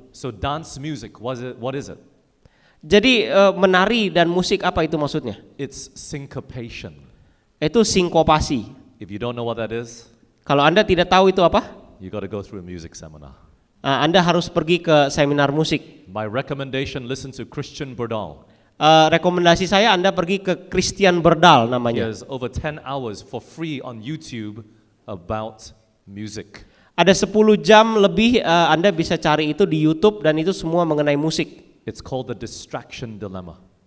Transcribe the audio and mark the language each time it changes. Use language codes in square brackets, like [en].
[en] So dance music, what is it? [id] Jadi menari dan musik apa itu maksudnya? [en] It's syncopation. [id] Itu sinkopasi. [en] If you don't know what that is, [id] Kalau Anda tidak tahu itu apa, [en] you got to go through a music seminar. [id] Anda harus pergi ke seminar musik. [en] My recommendation, listen to Christian Berdal. [id] Rekomendasi saya Anda pergi ke Christian Berdal [en] He [id] namanya. [en] has over 10 hours for free on YouTube about music. [id] Ada 10 jam lebih Anda bisa cari itu di YouTube dan itu semua mengenai musik. [en] It's called the distraction dilemma.